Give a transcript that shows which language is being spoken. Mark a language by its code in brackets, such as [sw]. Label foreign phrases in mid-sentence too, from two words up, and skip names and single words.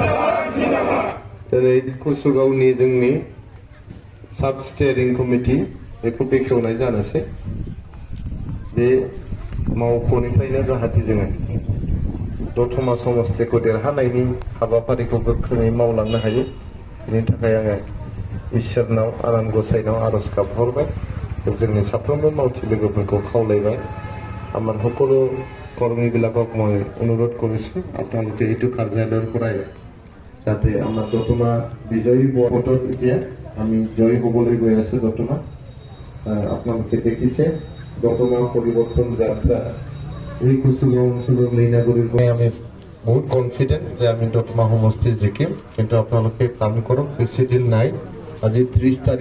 [brx] कुसुगावनि जोंनि साब स्टेयारिं कमिटि बेखौ बेखेवनाय जानोसै बे मावख'निफ्रायनो जाहाथे जोङो दतमा समस्तिखौ देरहानायनि हाबाफारिखौ गोख्रोङै मावलांनो हायो बेनि थाखाय आङो इसोरनाव आनान गसाइनाव आरज गाबहरबाय जोंनि साफ्रोमबो मावथि लोगोफोरखौ खावलायबाय [as] আমাৰ সকলো কৰ্মীবিলাকক মই অনুৰোধ কৰিছোঁ আপোনালোকে এইটো কাৰ্যালয়ৰ পৰাই যাতে আমাৰ দতমা বিজয়ী ভোটত এতিয়া আমি জয়ী হ'বলৈ গৈ আছো দতমা আপোনালোকে দেখিছে দতমা পৰিৱৰ্তন যাত্ৰা এই কুচুগাঁও অঞ্চলৰ মীনাগুৰিৰ পৰা আমি বহুত কনফিডেণ্ট যে আমি দতমা সমষ্টি জিকিম কিন্তু আপোনালোকে কাম কৰক বেছি দিন নাই আজি 30 তাৰিখ